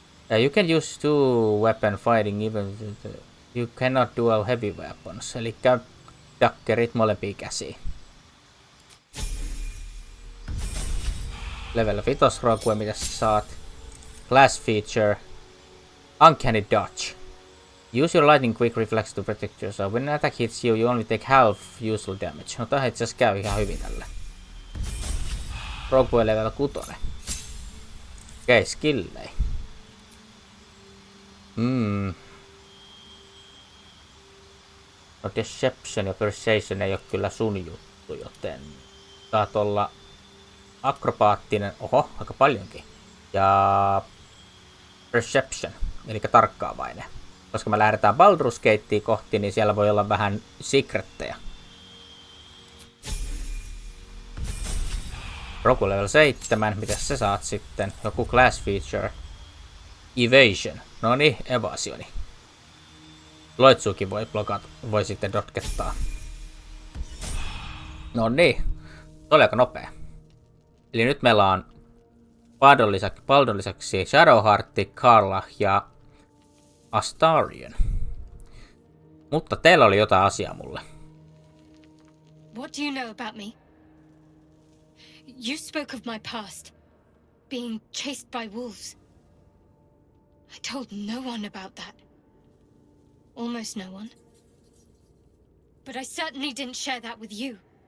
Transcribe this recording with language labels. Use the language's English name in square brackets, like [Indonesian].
[English] You can use 2 weapon fighting even you cannot dual heavy weapons. [Finnish] Eli daggerit molempiin käsiin. Level 5 rogue, mitä sä saat. [English] Class feature. Uncanny dodge. Use your lightning quick reflex to protect yourself. When an attack hits you, you only take half usual damage. [Finnish] No tää itse asiassa käy ihan hyvin tälle. Rogue level 6. Okei, skillei. No deception ja persuasion ei oo kyllä sun juttu, joten saat olla akrobaattinen, oho, aika paljonkin. Ja perception, eli tarkkaavainen. Koska me lähdetään Baldur's Gatea kohti, niin siellä voi olla vähän secretteja. Rogue level 7, mitä sä saat sitten? Joku class feature. Evasion. No niin, evasioni. Loitsuukin voi sitten dotkettaa. No niin, se oli aika nopea. Eli nyt meillä on Baldun lisäksi Shadowheart, Carla ja Astarion. Mutta teillä oli jotain asiaa mulle. [English] What do you know about me? You spoke of my past. Being chased by wolves. I told no one about that. Almost no one. But I certainly didn't share that with you.